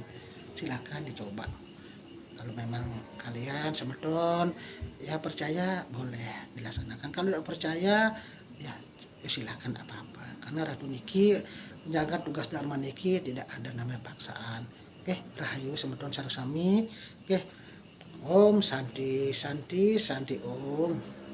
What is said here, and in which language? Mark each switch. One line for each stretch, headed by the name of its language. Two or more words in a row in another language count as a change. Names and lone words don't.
Indonesian: Silakan dicoba. Kalau memang kalian semeton ya percaya, boleh dilaksanakan. Kalau tidak percaya ya silakan apa-apa. Karena Ratu Niki menjalankan tugas Dharma Niki tidak ada namanya paksaan. Oke,
Balinese: rahayu semeton sarasami. Oke.
Sanskrit: Om Santi Santi Santi Om.